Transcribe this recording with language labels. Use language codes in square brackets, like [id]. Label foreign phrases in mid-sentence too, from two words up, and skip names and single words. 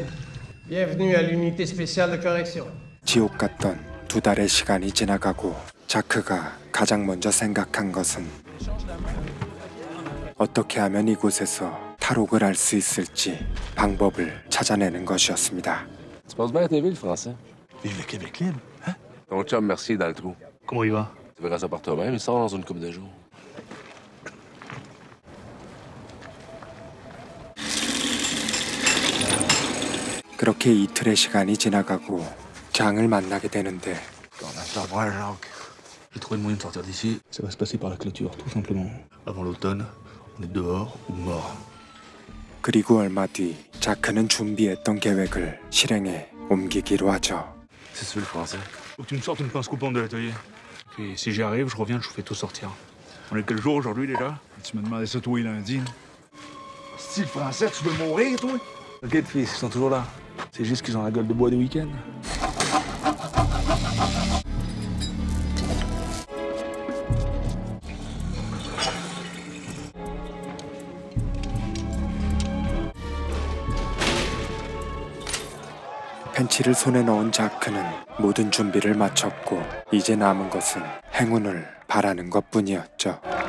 [fr] Bienvenue à l'unité spéciale de correction. [ko] 지옥 같던 2달의 시간이 지나가고 자크가 가장 먼저 생각한 것은 어떻게 하면 이곳에서 탈옥을 할 수 있을지 방법을 찾아내는 것이었습니다. [fr] Tu penses bien à tes villes, français? Vive le Québec libre, hein? Ton chum, merci, dans le trou. Comment il va? Tu verras ça par toi-même, il sort dans une couple de jours. [ko] 그렇게 이틀의 시간이 지나가고 장을 만나게 되는데 [fr] J'ai trouvé le moyen de sortir d'ici. Ça va se passer par la clôture, tout simplement. Avant l'automne, on est dehors ou mort. [ko] 그리고 얼마 뒤 자크는 준비했던 계획을 실행에 옮기기로 하죠. [fr] C'est sûr, le français. Faut que tu me sortes une pince coupante de l'atelier. Puis si j'y arrive, je reviens, je vous fais tout sortir. On est quel jour aujourd'hui déjà? Tu me demandais ça toi lundi. Si le français, tu veux mourir, toi? T'inquiète, fils, ils sont toujours là. C'est juste qu'ils ont la gueule de bois du week-end. [ko] 펜치를 손에 넣은 자크는 모든 준비를 마쳤고 이제 남은 것은 행운을 바라는 것뿐이었죠.